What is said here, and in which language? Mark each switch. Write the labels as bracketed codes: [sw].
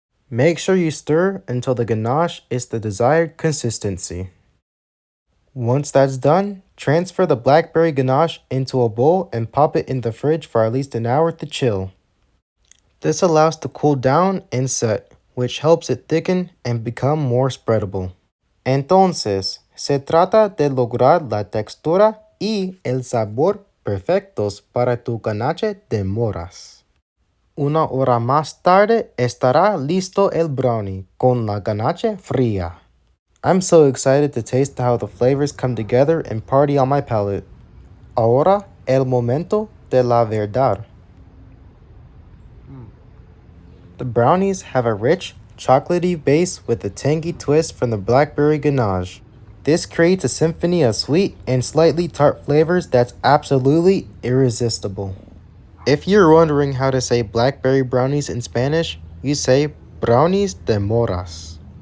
[en] Make sure you stir until the ganache is the desired consistency. Once that's done, transfer the blackberry ganache into a bowl and pop it in the fridge for at least an hour to chill. This allows to cool down and set, which helps it thicken and become more spreadable. [es] Entonces, se trata de lograr la textura y el sabor perfectos para tu ganache de moras. Una hora más tarde estará listo el brownie con la ganache fría. [en] I'm so excited to taste how the flavors come together and party on my palate. [es] Ahora el momento de la verdad. [en] The brownies have a rich, chocolatey base with a tangy twist from the blackberry ganache. This creates a symphony of sweet and slightly tart flavors that's absolutely irresistible. If you're wondering how to say blackberry brownies in Spanish, you say [es] brownies de moras.